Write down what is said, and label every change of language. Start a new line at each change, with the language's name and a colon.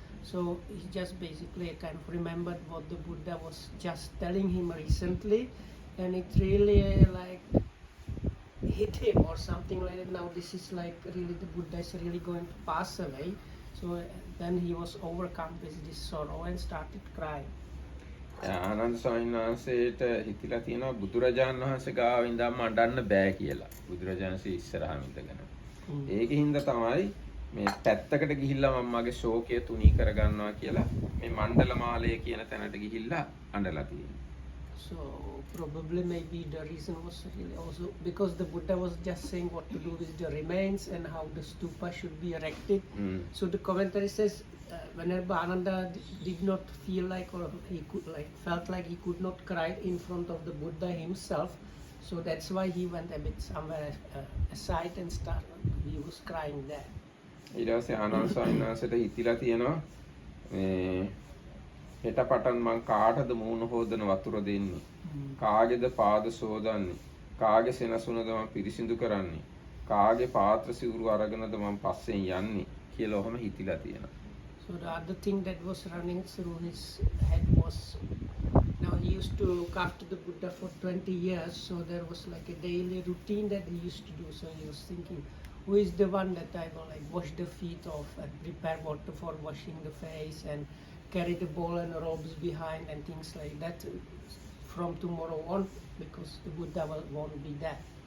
English: So he just basically kind of remembered what the Buddha was just telling him recently, and it really like hit him or something like that. Now this is like really the Buddha is really going to pass away. So then he was overcome with this sorrow and started crying.
Sinhala: Ananda ස්වාමීන් වහන්සේට හිතිලා තියෙනවා බුදුරජාණන් වහන්සේ ගාව ඉඳන්ම අඬන්න බෑ කියලා. බුදුරජාණන්සේ ඉස්සරහම ඉඳගෙන. ඒකින්ද තමයි මේ පැත්තකට ගිහිල්ලා මම මගේ ශෝකය තුනී කරගන්නවා කියලා මේ මණ්ඩල මාලය කියන තැනට ගිහිල්ලා අඬලා තියෙනවා.
English: So probably maybe the reason was really also because the Buddha was just saying what to do with the remains and how the stupa should be erected. So the commentary says whenever Ananda did not feel like or he could like felt like he could not cry in front of the Buddha himself, so that's why he went a bit somewhere aside and he was crying there.
Sinhala: ඊට පස්සේ ආනන්ද ස්වාමීන් වහන්සේට හිතිලා තියෙනවා මේ හෙට පටන් මං කාටද මූණ හොදන වතුර දෙන්නේ කාගේද පාද සෝදන්නේ කාගේ සෙනසුනද මං පිරිසිදු කරන්නේ කාගේ පාත්‍ර සිවුරු අරගෙනද මං පස්සෙන් යන්නේ කියලා ඔහම හිතිලා තියෙනවා.
English: So the other thing that was running through his head was, now he used to look after the Buddha for 20 years, so there was like a daily routine that he used to do. So he was thinking, who is the one that I will like wash the feet of and prepare water for washing the face and carry the bowl and robes behind and things like that from tomorrow on, because the Buddha won't be there.